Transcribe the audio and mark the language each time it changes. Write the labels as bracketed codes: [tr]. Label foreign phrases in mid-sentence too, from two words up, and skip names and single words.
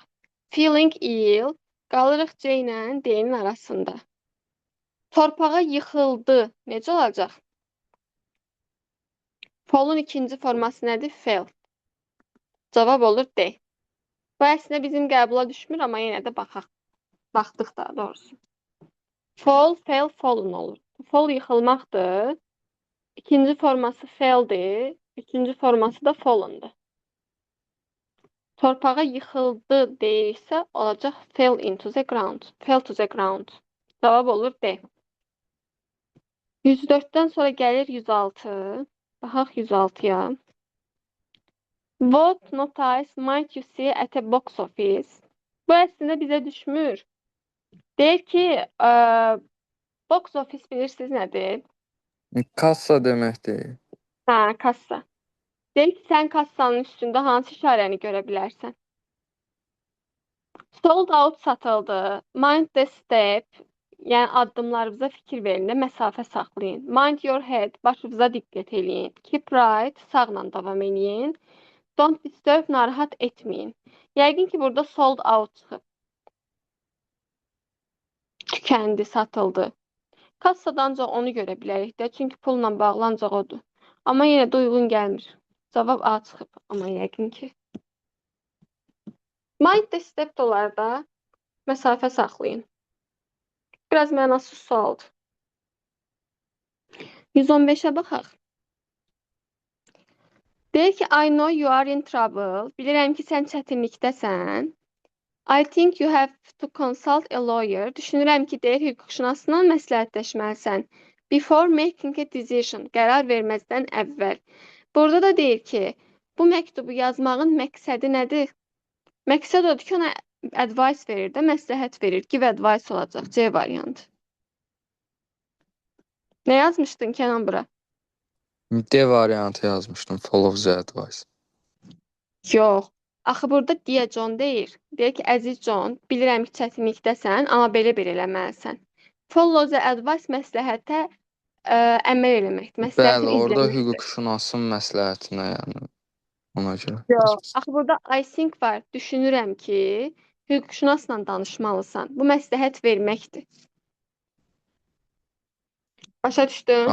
[en] Feeling ill [az] qalırıq C ilə D-nin arasında. Torpağa yıxıldı. Necə olacaq? Fall'un ikinci forması nədir? Fell. Cavab olur D. Bu əslində bizim qəbula düşmür, amma yenə də baxaq. Baxdıq daha doğrusu. [en] Fall, fell, fallen olur. [az] Fall yıxılmaqdır. İkinci forması felldir. Üçüncü forması da fallendır. Torpağa yıxıldı deyirsə, olacaq [en] fell into the ground. Fell to the ground. [az] Cavab olur D. 104-dən sonra gəlir 106. Baxaq 106-ya. [en] What notice might you see at a box office? [az] Bu əslində bizə düşmür. Deyir ki, [en] box office [az] bilirsiniz nədir? Kassa deməkdir. Hə, kassa. Deyir ki, sən kassanın üstündə hansı işarəni görə bilərsən? [en] Sold out satıldı. Mind the step. [az] Yəni addımlarınıza fikir verin də məsafə saxlayın. [en] Mind your head. [az] Başınıza diqqət eləyin. [en] Keep right. [az] Sağla davam eləyin. [en] Don't disturb. [az] Narahat etməyin. Yəqin ki, burada [en] sold out [az] çıxıb. Tükəndi, satıldı. Kassada ancaq onu görə bilərik də. Çünki pulla bağlı ancaq odur. Amma yenə də uyğun gəlmir. Cavab A çıxıb. Amma yəqin ki. [en] Mind the step [az] dolarda məsafə saxlayın. Biraz mənasız sualdır. 115-ə baxaq. Deyir ki, [en] I know you are in trouble. [az] Bilirəm ki, sən çətinlikdəsən. [en] I think you have to consult a lawyer. [az] Düşünürəm ki, deyir, hüquqşünasla məsləhətləşməlisən. [en] Before making a decision. [az] Qərar verməzdən əvvəl. Burada da deyir ki, bu məktubu yazmağın məqsədi nədir? Məqsəd odur ki, ona advice verir də, məsləhət verir. [en] Give advice [az] olacaq. C variantı. Nə yazmışdın Kenan bura? D variantı yazmışdım. [en] Follow the advice. [az] Yox. Axı burada deyə John deyir. Deyir ki, əziz John, bilirəm ki, çətinlikdəsən, amma belə eləməlisən. [en] Follow the advice [az] məsləhətə əməl eləməkdir. Məsləhəti Bəli, orada izləməkdir. hüquqşünasın məsləhətinə, yəni ona görə. Yox. Axı burada [en] I think [az] var. Düşünürəm ki, hüquqşünasla danışmalısan. Bu məsləhət verməkdir. Başa düşdün?